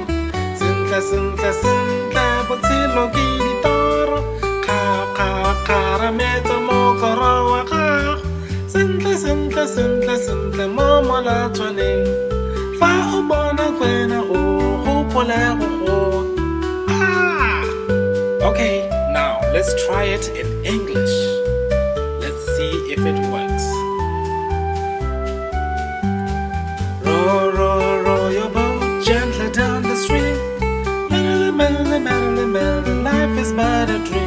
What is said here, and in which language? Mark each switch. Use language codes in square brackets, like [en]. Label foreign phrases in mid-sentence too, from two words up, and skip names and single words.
[tn] Sentle, sentle, sentle, botshelo ke ditoro. Kgarametsa mokoro wa gago. Sentle, sentle, sentle, sentle mo molatswaneng. Fa o bona kwena o gopole go. [en] Okay, now let's try it in English. Let's see if it works. Row, row, row your boat gently down the stream. Merrily, merrily, merrily, merrily, life is but a dream.